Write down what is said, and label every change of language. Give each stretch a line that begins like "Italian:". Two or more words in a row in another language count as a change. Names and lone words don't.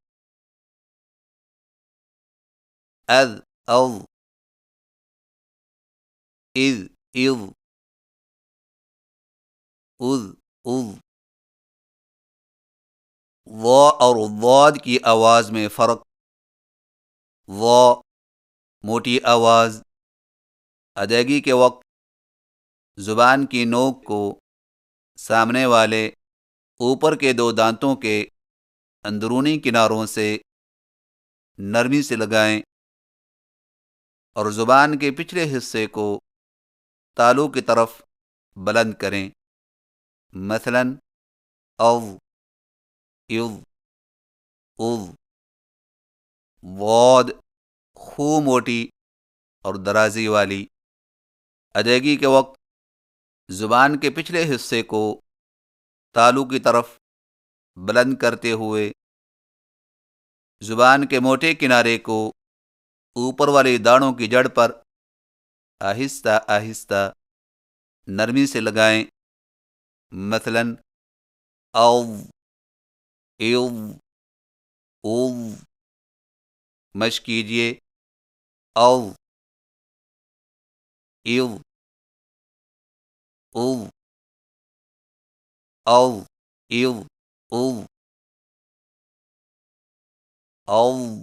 Urdu: از، او، اذ، ایو، اذ، اوو۔ وا اور ضاد کی آواز میں فرق۔ وا موٹی آواز۔ ادائیگی کے وقت زبان کی نوک کو سامنے والے اوپر کے دو دانتوں کے اندرونی کناروں سے نرمی سے لگائیں اور زبان کے پچھلے حصے کو تالو کی طرف بلند کریں، مثلا او، ایو، اوو۔ ضاد خو موٹی اور درازی والی۔ ادائیگی کے وقت زبان کے پچھلے حصے کو تالو کی طرف بلند کرتے ہوئے زبان کے موٹے کنارے کو اوپر والی دانتوں کی جڑ پر آہستہ آہستہ نرمی سے لگائیں، مثلا او، ایو، اوو۔ مشق کیجیے، او، ایو، اوو، او، ایو، اوو، او،